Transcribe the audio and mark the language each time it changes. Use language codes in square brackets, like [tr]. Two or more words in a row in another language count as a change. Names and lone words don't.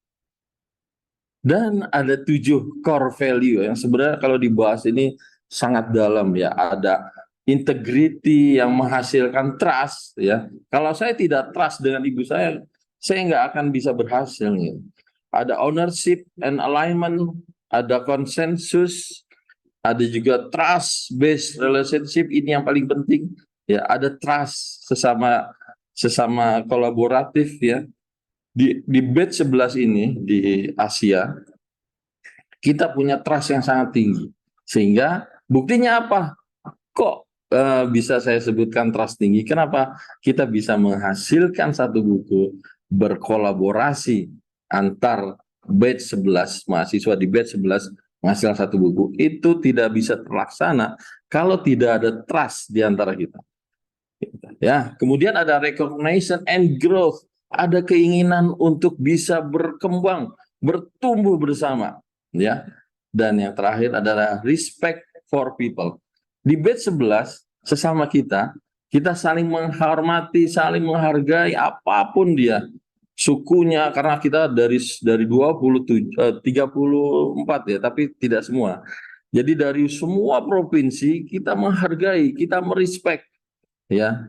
[id] Dan ada 7 [en] core value [id] yang sebenarnya kalau dibahas ini sangat dalam ya. Ada integrity yang menghasilkan trust ya. Kalau saya tidak trust dengan ibu saya nggak akan bisa berhasil. Ya. Ada [en] ownership and alignment, [id] ada konsensus, ada juga [en] trust based relationship, [id] ini yang paling penting ya. Ada trust sesama kolaboratif ya. Di batch 11 ini di Asia kita punya trust yang sangat tinggi, sehingga buktinya apa kok bisa saya sebutkan trust tinggi? Kenapa? Kita bisa menghasilkan satu buku berkolaborasi antar batch 11, mahasiswa di batch 11 menghasilkan satu buku, itu tidak bisa terlaksana kalau tidak ada trust di antara kita. Ya, kemudian ada [en] recognition and growth, [id] ada keinginan untuk bisa berkembang, bertumbuh bersama, ya. Dan yang terakhir adalah [en] respect for people. [id] Di batch 11 sesama kita saling menghormati, saling menghargai apapun dia. Sukunya, karena kita dari 34 ya, tapi tidak semua. Jadi dari semua provinsi kita menghargai, kita merespek ya.